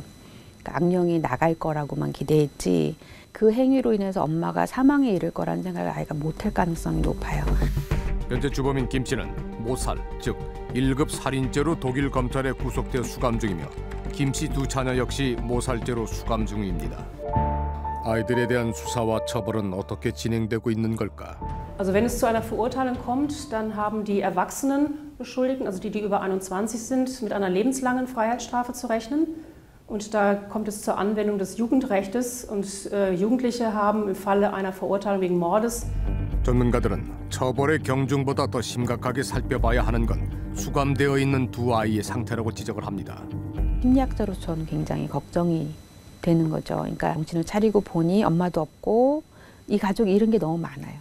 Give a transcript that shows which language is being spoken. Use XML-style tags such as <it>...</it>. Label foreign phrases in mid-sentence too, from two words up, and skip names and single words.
<ko>그러니까 악령이 나갈 거라고만 기대했지 그 행위로 인해서 엄마가 사망에 이를 거라는 생각을 아이가 못할 가능성이 높아요. 현재 주범인 김 씨는 모살, 즉 1급 살인죄로 독일 검찰에 구속되어 수감 중이며 김 씨 두 자녀 역시 모살죄로 수감 중입니다. 아이들에 대한 수사와 처벌은 어떻게 진행되고 있는 걸까?</ko> <de>Also wenn es zu einer Verurteilung kommt, dann haben die erwachsenen Beschuldigten, also die über 21 sind, mit einer lebenslangen Freiheitsstrafe zu rechnen. Und da kommt es zur Anwendung des Jugendrechtes und Jugendliche haben im Falle einer Verurteilung wegen Mordes.</de> <ko>전문가들은 처벌의 경중보다 더 심각하게 살펴봐야 하는 건 수감되어 있는 두 아이의 상태라고 지적을 합니다. 심리학자로서 저는 굉장히 걱정이 되는 거죠. 그러니까 정신을 차리고 보니 엄마도 없고 이 가족이 잃은 게 너무 많아요.</ko>